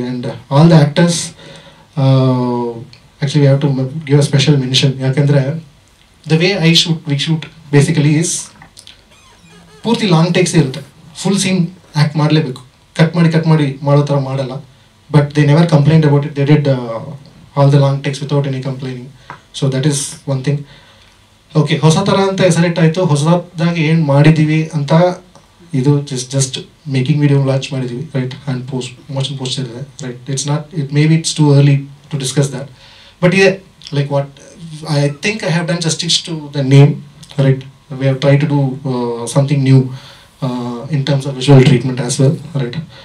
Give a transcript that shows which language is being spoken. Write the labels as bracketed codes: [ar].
[en] And all the actors actually we have to give a special mention. [kn] ಯಾಕೆಂದರೆ [en] the way we shoot basically is [kn] ಪೂರ್ತಿ long takes ಇರುತ್ತೆ. Full scene act ಮಾಡಲೇಬೇಕು, cut ಮಾಡಿ ಮಾಡೋ ಥರ ಮಾಡಲ್ಲ. [en] But they never complaint about it. They did all the long takes without any complaining. So that is one thing. [kn] Okay, ಹೊಸ ಥರ ಅಂತ ಹೆಸರಿಟ್ಟಾಯಿತು. ಹೊಸದಾಗಿ ಏನು ಮಾಡಿದ್ದೀವಿ ಅಂತ, ಇದು ಜಸ್ಟ್ ಮೇಕಿಂಗ್ ವಿಡಿಯೋ ಲಾಂಚ್ ಮಾಡಿದ್ದೀವಿ, ರೈಟ್. [en] And motion poster ಇದೆ, right. Maybe it's too early to discuss that. But ಇದೆ like what I think I have done justice to the name, right. We have tried to do something new in terms of visual treatment as well, right.